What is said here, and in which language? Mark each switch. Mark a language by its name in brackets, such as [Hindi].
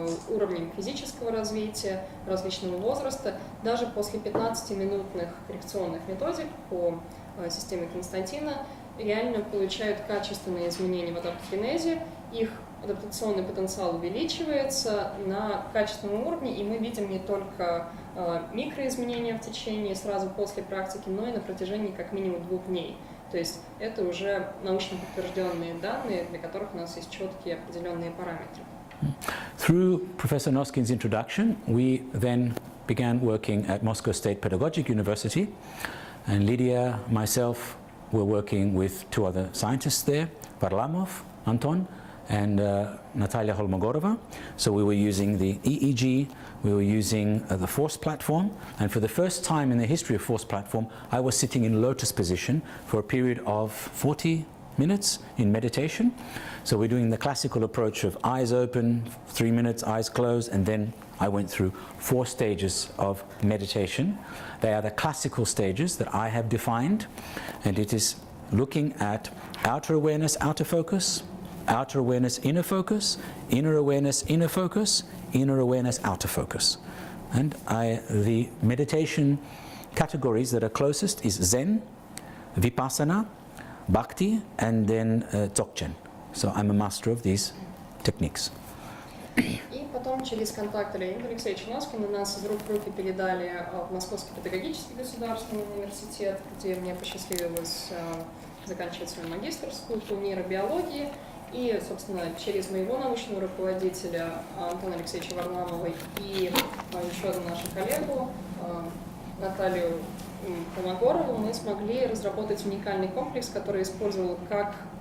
[Russian] уровнем физического развития, различного возраста, даже после 15-минутных коррекционных методик по системе Константина реально получают качественные изменения в адаптогенезе, их адаптационный потенциал увеличивается на качественном уровне, и мы видим не только микроизменения в течение сразу после практики, но и на протяжении как минимум 2 дней. То есть это уже научно подтвержденные данные, для которых у нас есть четкие определенные параметры. [English] Through Professor Noskin's introduction, we then began working at Moscow State Pedagogic University, and Lydia, myself, were working with 2 other scientists there, Varlamov, Anton, and Natalia Holmogorova. So we were using the EEG, we were using the force platform, and for the first time in the history of force platform, I was sitting in lotus position for a period of 40 minutes in meditation. So we're doing the classical approach of eyes open, 3 minutes, eyes closed, and then I went through 4 stages of meditation. They are the classical stages that I have defined, and it is looking at outer awareness, outer focus, outer awareness, inner focus, inner awareness, inner focus, inner awareness, outer focus. And the meditation categories that are closest is Zen, Vipassana, Bhakti, and then Dzogchen. So I'm a master of these techniques. [Russian] И потом через контакты Леонида Алексеевича Носкина нас из рук в руки передали в Московский педагогический государственный университет, где мне посчастливилось заканчивать свою магистерскую по нейробиологии. И, собственно, через моего научного руководителя Антона Алексеевича Варламова и еще одну нашу коллегу Наталью Холмогорову мы смогли разработать уникальный комплекс, который использовал как